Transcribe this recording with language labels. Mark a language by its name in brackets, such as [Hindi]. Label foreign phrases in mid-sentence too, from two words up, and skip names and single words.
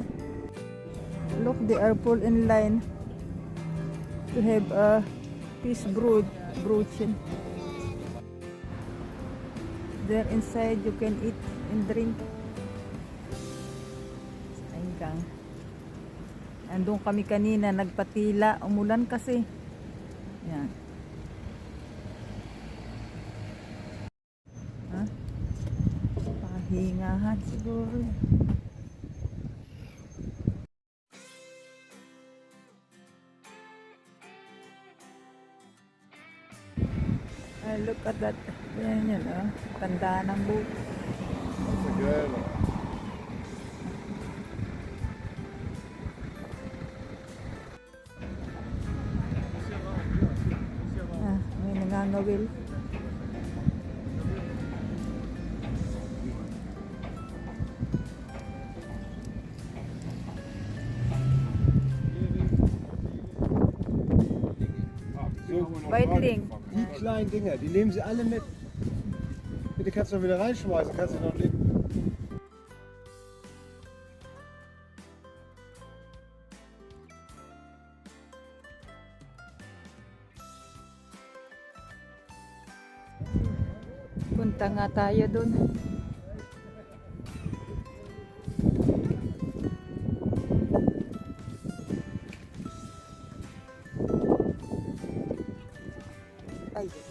[English] Look, they are full in line to have a fish broochen. There inside you can eat and drink. [Filipino] Hanggang andun kami kanina, nagpatila, umulan kasi. Yan. Hingahan siguro. [English] Look at that. [Filipino] Yan yun, oh. Tanda ng boat. May nangangawil. [German] Weitling. Die kleinen Dinger, die nehmen sie alle mit. Bitte kannst du noch wieder reinschmeißen, kannst du noch leben. [Filipino] Punta nga tayo dun. Ay.